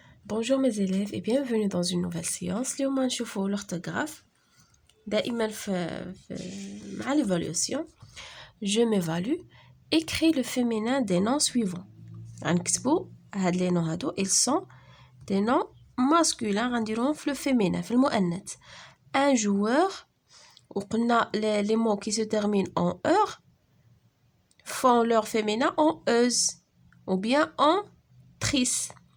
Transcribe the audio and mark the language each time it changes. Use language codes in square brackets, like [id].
[fr] Bonjour mes élèves et bienvenue dans une nouvelle séance. [ar] اليوم نشوفوا l'orthographe. دائما مع l'évaluation. [fr] Je m'évalue. Écris le féminin des noms suivants. [ar] غنكتبوا هاد [fr] les noms [ar] هادو [fr] ils sont des noms masculins [ar] غنديروهم في [fr] le féminin [ar] في المؤنث. [fr] Un joueur [ar] وقلنا [fr] les mots qui se terminent en heure font leur féminin en euse ou bien en tris.